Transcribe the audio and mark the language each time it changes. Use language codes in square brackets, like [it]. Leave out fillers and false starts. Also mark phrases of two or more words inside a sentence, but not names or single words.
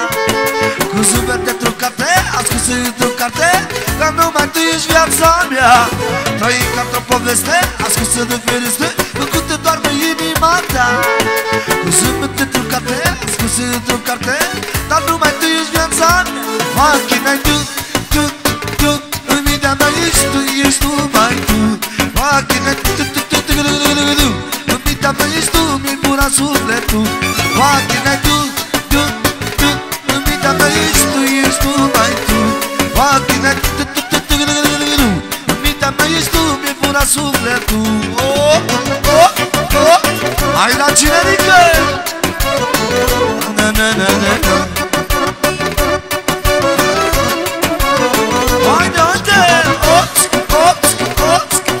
[ro] Cu zâmbete trucate, ascunsă într-o carte, dar numai tu ești viața mea. Trăi ca-o poveste, ascunsă de fereste, făcută doar pe inima ta. Cu zâmbete trucate, ascunsă într-o carte, dar numai tu ești viața mea. [en] What can I do, [ro] în mintea mea ești tu mai tu. [en] What can I do, [ro] în mintea mea ești tu, mi-i pura sufletul. [en] What can I do, [ro] în mintea mea ești tu mai tu. [en] What can I do, [ro] în mintea mea ești tu, mi-i pura sufletul. Oh, oh, oh. Hai la Generică! Na, na, na, na, na. Hai de unde? Ops, ops, ops.